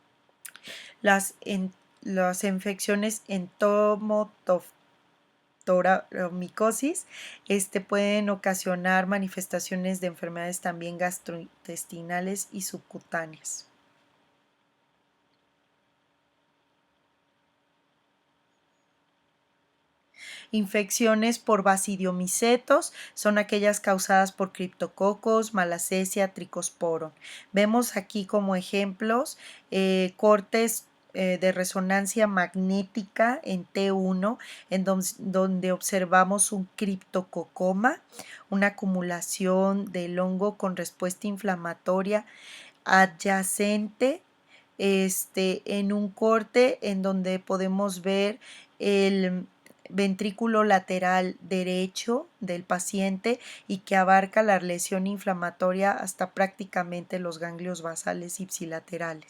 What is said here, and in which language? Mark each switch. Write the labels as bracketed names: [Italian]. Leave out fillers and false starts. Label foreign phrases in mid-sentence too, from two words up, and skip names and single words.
[Spanish] Las infecciones entomotomicosis pueden ocasionar manifestaciones de enfermedades también gastrointestinales y subcutáneas. Infecciones por basidiomicetos son aquellas causadas por criptococos, malacesia, tricosporon. Vemos aquí como ejemplos cortes de resonancia magnética en T1, en donde observamos un criptococoma, una acumulación del hongo con respuesta inflamatoria adyacente, en un corte en donde podemos ver el ventrículo lateral derecho del paciente y que abarca la lesión inflamatoria hasta prácticamente los ganglios basales ipsilaterales.